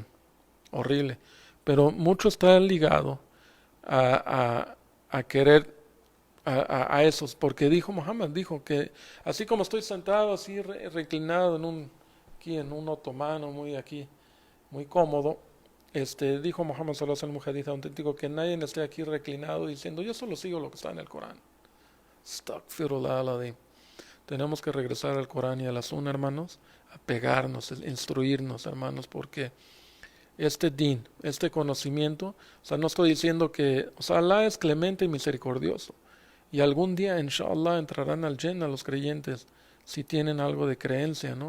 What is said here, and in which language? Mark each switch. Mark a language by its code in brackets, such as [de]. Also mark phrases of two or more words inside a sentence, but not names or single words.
[es] horrible, pero mucho está ligado a, a querer a esos, porque dijo Muhammad, dijo que así como estoy sentado así reclinado aquí en un otomano muy aquí, muy cómodo, dijo Muhammad [ar] صلى الله عليه وسلم, [es] un hadith auténtico, que nadie esté aquí reclinado diciendo yo solo sigo lo que está en el Corán. [ar] أستغفر الله العظيم. [es] Tenemos que regresar al Corán y a la Sunna, hermanos, a pegarnos, a instruirnos, hermanos, porque este din, este conocimiento, o sea, no estoy diciendo que, o sea, Allah es clemente y misericordioso, y algún día, inshallah, entrarán al Jannah los creyentes, si tienen algo de creencia, ¿no?